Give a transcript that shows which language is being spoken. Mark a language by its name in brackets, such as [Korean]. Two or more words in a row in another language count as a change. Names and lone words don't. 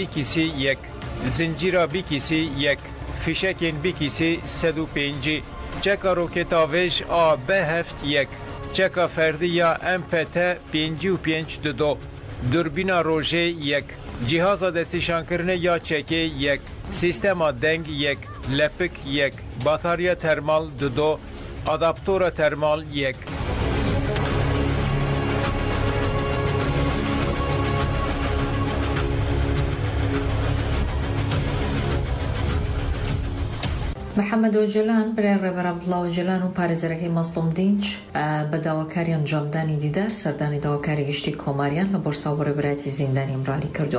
[Kurdish] کسی 1 زنجیرا بی کسی 1 فیشکین بی کسی 105 چکا روکتا ویژ آ به 7 1 چکا فردی یا امپت 55 2 دوربینا روژه 1 جهاز دستیشان کرنه یا چکه 1 سیستم دنگ 1 لپک 1 باتاریا ترمال 2 آداپتور ترمال 1 [Central Kurdish] محەممەد ئۆجلان برای ڕێبەر عەبدوڵڵا ئۆجلان و پارێزەرەکەی مەزلوم دینچ بە داواکاری ئەنجامدانی دیدار سەردانی داواکاری گشتی کۆماریان لە بۆرسا و ڕێبەرایەتی زیندانی ئیمرالی کردووە.